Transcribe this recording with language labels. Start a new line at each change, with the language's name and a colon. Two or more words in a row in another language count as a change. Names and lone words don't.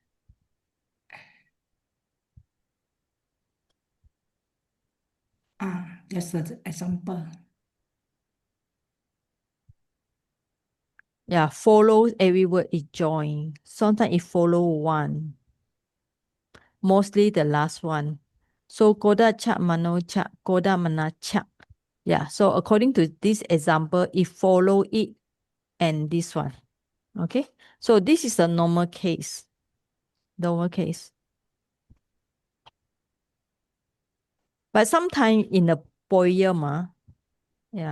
English: That's an example. Yeah, follows every word is joined. Sometimes it follow one. Mostly the last one. So koda cha mano cha, koda mana cha. Yeah, so according to this example, it follow it and this one. Okay, so this is a normal case. Normal case. But sometimes in a poem, yeah.